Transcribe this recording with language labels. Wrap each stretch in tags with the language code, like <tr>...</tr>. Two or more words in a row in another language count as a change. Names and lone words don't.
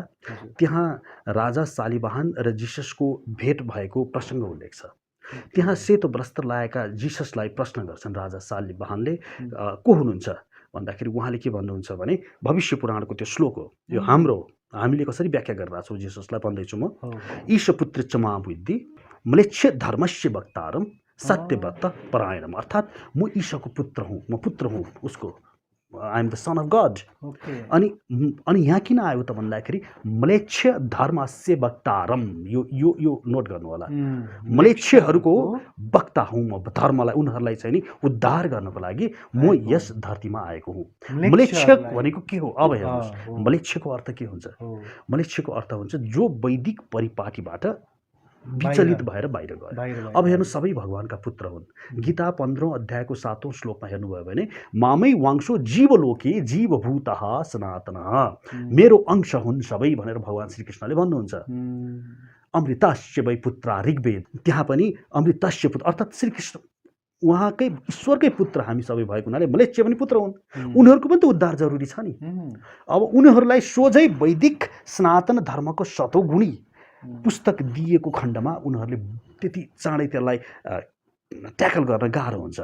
<ne>त्यहाँ राजा सालिवाहन र जिससको भेट भएको प्रसङ्ग उल्लेख छ। त्यहाँ सेतो वस्त्र लगाएका जिससलाई प्रश्न गर्छन् राजा सालिवाहनले, को हुनुहुन्छ भन्दाखेरि उहाँले के भन्नुहुन्छ भने भविष्य पुराणको त्यो श्लोक हो, यो हामीले कसरी व्याख्या गरिरहेको छौँ जिससलाई भन्दैछु म।</ne> <sa>ईशपुत्र च मां बुद्धि म्लेच्छ धर्मस्य वक्तारम सत्यव्रत परायणम।</sa> <ne>अर्थात् म ईशको पुत्र हुँ, म पुत्र हुँ उसको,</ne> <en>I am the son of God.</en> <ne>अनि यहाँ किन आयो त भन्दाखेरि</ne> <sa>म्लेच्छ धर्मस्य वक्तारम,</sa> <ne>यो नोट गर्नु होला। म्लेच्छहरूको वक्ता हुँ म, धर्मलाई उनीहरूलाई चाहिँ नि उद्धार गर्नको लागि म यस धरतीमा आएको हुँ। म्लेच्छ भनेको के हो? अब हेर्नुहोस्, म्लेच्छको अर्थ के हुन्छ? म्लेच्छको अर्थ हुन्छ जो वैदिक परिपाटीबाट विचलित भएर बाहिर गयो। अब हेर्नु, सबै भगवानका पुत्र हुन्। गीता 15औं अध्यायको 7औं श्लोकमा हेर्नुभयो भने</ne> <sa>मामै वांशो जीवलोके जीवभूतः सनातनः,</sa> <ne>मेरो अंश हुन् सबै भनेर भगवान श्रीकृष्णले भन्नुहुन्छ।</ne> <sa>अमृतस्य वै पुत्रा ऋग्वेद,</sa> <ne>त्यहाँ पनि अमृतस्य पुत्र अर्थात् श्रीकृष्ण उहाँकै ईश्वरकै पुत्र हामी सबै भएको हुनाले म्लेच्छ पनि पुत्र हुन्। उनीहरूको पनि त उद्धार जरुरी छ नि। अब उनीहरूलाई सोझै वैदिक सनातन धर्मको शतौगुणी पुस्तक दिएको खण्डमा उनीहरूले त्यति चाँडै त्यसलाई ट्याकल गर्न गाह्रो हुन्छ।</ne>